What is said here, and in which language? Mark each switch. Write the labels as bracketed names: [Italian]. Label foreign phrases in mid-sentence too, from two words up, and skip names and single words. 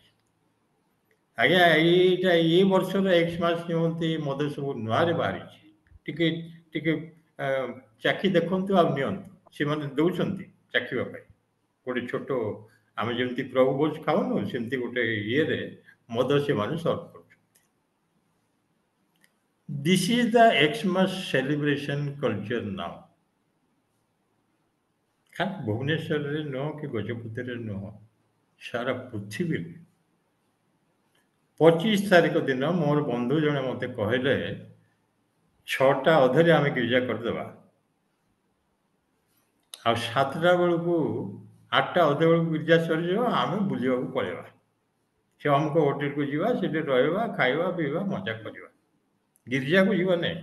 [Odia] ଆଜ୍ଞା ଏଇଟା ଏ ବର୍ଷର 6 ମାସ ନିମନ୍ତେ ମଦ ସବୁ ନୂଆରେ ବାହାରିଛି, ଟିକେ ଟିକେ ଚାଖି ଦେଖନ୍ତୁ ଆଉ ନିଅନ୍ତୁ। ସେମାନେ ଦେଉଛନ୍ତି ଚାଖିବା ପାଇଁ ଗୋଟେ ଛୋଟ, ଆମେ ଯେମିତି ପ୍ରଭୁ ଭୋଜ ଖାଉନୁ, ସେମିତି ଗୋଟେ ଇଏରେ ମଦ ସେମାନେ ସର୍ଭ କରୁଛନ୍ତି। [English] this is the Xmas celebration culture now। [Odia] ଖାଲି ଭୁବନେଶ୍ୱରରେ ନୁହଁ କି ଗଜପତିରେ ନୁହଁ, ସାରା ପୃଥିବୀରେ। 25 ତାରିଖ ଦିନ ମୋର ବନ୍ଧୁ ଜଣେ ମୋତେ କହିଲେ 6ଟା ଅଧରେ ଆମେ ଗିର୍ଜା କରିଦେବା, ଆଉ 7ଟା ବେଳକୁ 8ଟା ଅଧେ ବେଳକୁ ଗିର୍ଜା ସରିଯିବ, ଆମେ ବୁଲିବାକୁ ପଳେଇବା, ସେ ଅମୁକ ହୋଟେଲକୁ ଯିବା, ସେଠି ରହିବା, ଖାଇବା ପିଇବା ମଜା କରିବା, ଗିର୍ଜାକୁ ଯିବା ନାହିଁ।